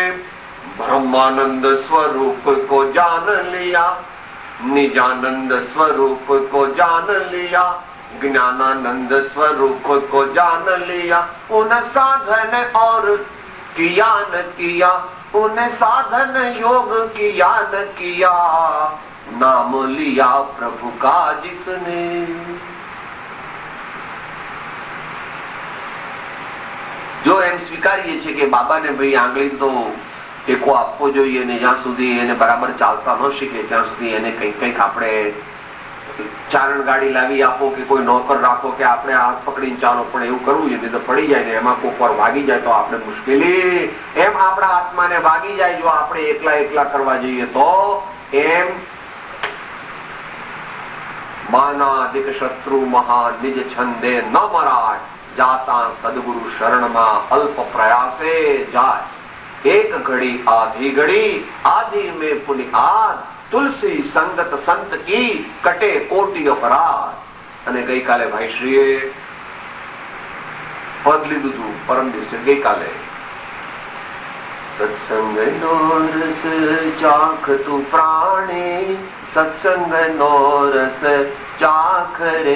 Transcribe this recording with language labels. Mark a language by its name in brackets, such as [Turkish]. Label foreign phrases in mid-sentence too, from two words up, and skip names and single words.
[Hindi] ब्रह्मानंद स्वरूप को जान लिया, निजानंद स्वरूप को जान लिया, ज्ञानानंद स्वरूप को जान लिया, उन साधन और किया न किया उन्हें साधन योग किया न किया, नाम लिया प्रभु का जिसने। [Gujarati] જો એમ સ્વીકારીએ છીએ કે બાબાને ભાઈ આંગળી તો ટેકો આપવો જોઈએ ને જ્યાં સુધી એને બરાબર ચાલતા ન શીખે ત્યાં સુધી એને કંઈક કંઈક આપણે ચારણ ગાડી લાવી આપો કે કોઈ નોકર રાખો કે આપણે હાથ પકડીને ચાલો, પણ એવું કરવું જોઈએ તો પડી જાય ને એમાં કોક વાર વાગી જાય તો આપણે મુશ્કેલી, એમ આપણા આત્માને વાગી જાય જો આપણે એકલા એકલા કરવા જઈએ તો। એમ માનાદિક શત્રુ મહા નિજ છંદે ન મરાય, જાતા સદગુરુ શરણમાં અલ્પ પ્રયાસે જાય। [Hindi] एक घड़ी आधी घड़ी आधी में पुनि आद, तुलसी संगत संत की कटे कोटि अपराध। [Gujarati] અને ગઈકાલે ભાઈશ્રીએ પદ લીધું હતું પરમ દિવસે ગઈકાલે, સત્સંગ નો રસ ચાખ તું પ્રાણી, સત્સંગ નો રસ ચાખ રે।